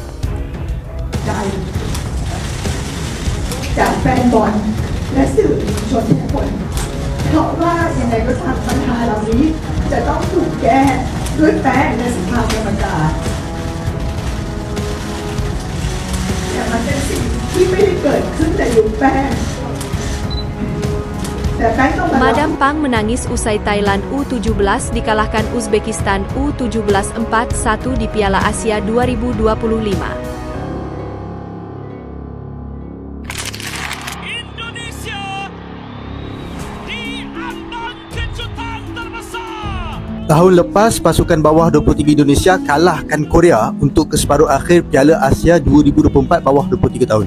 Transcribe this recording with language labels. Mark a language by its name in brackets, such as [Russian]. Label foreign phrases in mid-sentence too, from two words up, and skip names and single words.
[Thai] ใจจากแฟนบอลและสื่อมวลชนทุกคนเพราะว่ายังไงก็ตามปัญหาเหล่านี้จะต้องถูกแก้ด้วยแป้งในสภากรรมการแต่มันเป็นสิ่งที่ไม่ได้เกิดขึ้นในยุคแป้ง [Indonesian] Madam Pang menangis usai Thailand U17 dikalahkan Uzbekistan U17 4-1 di Piala Asia 2025. [Malay] Tahun lepas, pasukan bawah 23 Indonesia kalahkan Korea untuk ke separuh akhir Piala Asia 2024 bawah 23 tahun.